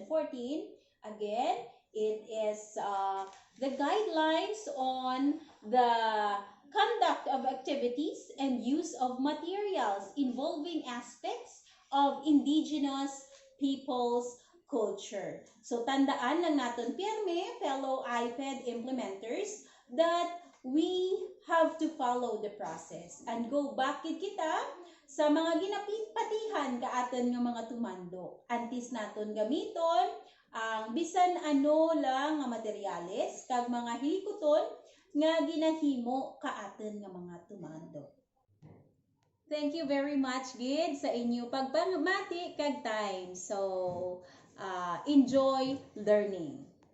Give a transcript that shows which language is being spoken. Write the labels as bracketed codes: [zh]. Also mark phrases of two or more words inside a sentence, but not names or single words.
[en] Again, it is the guidelines on the conduct of activities and use of materials involving aspects of indigenous people's culture. [tl] So tandaan lang natin pirme, [en] fellow iPad implementers, that we have to follow the process and go back [hil] kita sa mga ginapatihan kaaton nga mga tumando. Antis naton gamiton ang bisan ano lang nga materyales kag mga hilikuton nga ginahimo kaaton nga mga tumando. [en] Thank you very much, [hil] Gid, sa inyo pagpamati kag time. [en] So, enjoy learning.